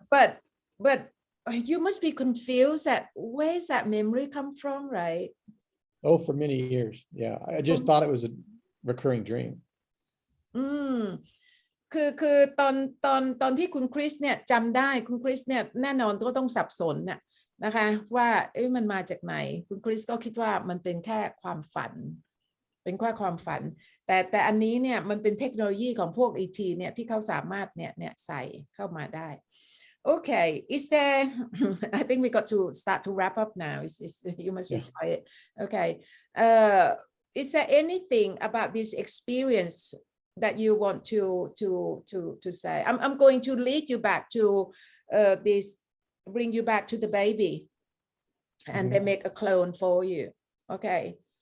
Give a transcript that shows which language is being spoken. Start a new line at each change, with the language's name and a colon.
English: But you must be confused at where's that memory come from, right? Oh, for many years. Yeah. I just thought it was a recurring dream.
Thai: คือตอนที่คุณคริสเนี่ยจำได้คุณคริสเนี่ยแน่นอนก็ต้องสับสนน่ะนะคะว่ามันมาจากไหนคุณคริสก็คิดว่ามันเป็นแค่ความฝันเป็นแค่ความฝันแต่อันนี้เนี่ยมันเป็นเทคโนโลยีของพวก ET เนี่ยที่เขาสามารถเนี่ยใส่เข้ามาได้
English: Okay, is there I think we got to start to wrap up now. You must be tired. Okay. Is there anything about this experience that you want to say? I'm going to lead you back to bring you back to the baby and then make a clone for you. Okay.